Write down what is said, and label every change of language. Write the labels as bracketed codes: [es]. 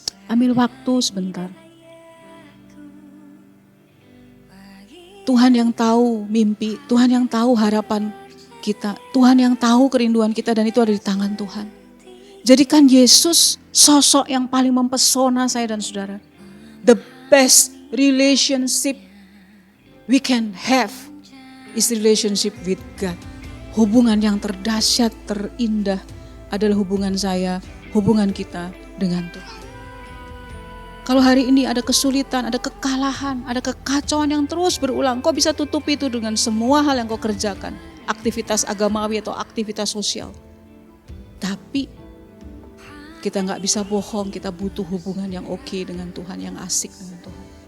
[id] Ambil waktu sebentar. Tuhan yang tahu mimpi, Tuhan yang tahu harapan kita, Tuhan yang tahu kerinduan kita dan itu ada di tangan Tuhan. Jadikan Yesus sosok yang paling mempesona saya dan saudara. [en] The best relationship we can have is relationship with God. [id] Hubungan yang terdahsyat, terindah adalah hubungan saya, hubungan kita dengan Tuhan. Kalau hari ini ada kesulitan, ada kekalahan, ada kekacauan yang terus berulang, kau bisa tutupi itu dengan semua hal yang kau kerjakan. Aktivitas agamawi atau aktivitas sosial. Tapi kita gak bisa bohong, kita butuh hubungan yang oke dengan Tuhan, yang asik dengan Tuhan.